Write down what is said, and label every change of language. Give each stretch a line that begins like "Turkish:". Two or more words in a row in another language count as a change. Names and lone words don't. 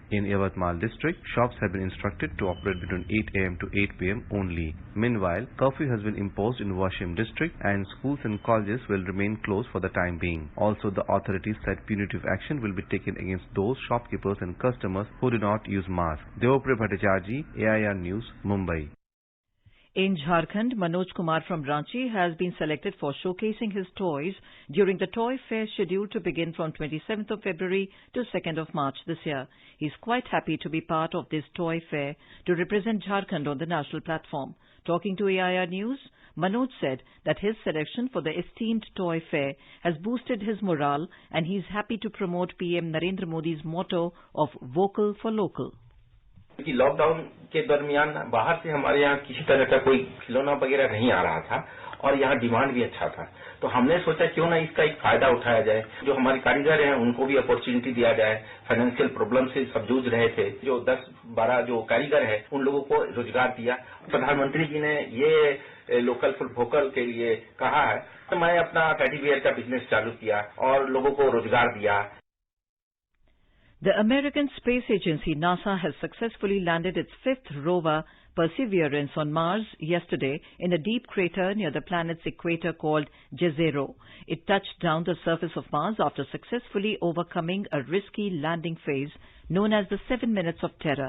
English: In Yavatmal district, shops have been instructed to operate between 8 am to 8 pm only. Meanwhile, curfew has been imposed in Washim district and schools and colleges will remain closed for the time being. Also, the authorities said punitive action will be taken against those shopkeepers and customers who do not use masks. Devapre Bhattacharjee, AIR News, Mumbai. In Jharkhand, Manoj Kumar from Ranchi has been selected for showcasing his toys during the toy fair scheduled to begin from 27th of February to 2nd of March this year. He is quite happy to be part of this toy fair to represent Jharkhand on the national platform. Talking to AIR News, Manoj said that his selection for the esteemed toy fair has boosted his morale and he is happy to promote PM Narendra Modi's motto of Vocal for Local.
Hindi: कि लॉकडाउन के दरमियान बाहर से हमारे यहाँ किसी तरह का कोई खिलौना वगैरह नहीं आ रहा था और यहाँ डिमांड भी अच्छा था, तो हमने सोचा क्यों ना इसका एक फायदा उठाया जाए। जो हमारे कारीगर हैं उनको भी अपॉर्चुनिटी दिया जाए।
English: financial problem
Hindi: से सब जूझ रहे थे, जो 10-12 जो कारीगर हैं उन लोगों को रोजगार दिया। प्रधानमंत्री जी ने ये
English: local for vocal
Hindi: के लिए कहा है, तो मैं अपना
English: teddy bear
Hindi: का बिजनेस चालू किया और लोगों को रोजगार दिया।
English: The American Space Agency, NASA, has successfully landed its 5th rover, Perseverance, on Mars yesterday in a deep crater near the planet's equator called Jezero. It touched down the surface of Mars after successfully overcoming a risky landing phase known as the 7 minutes of terror.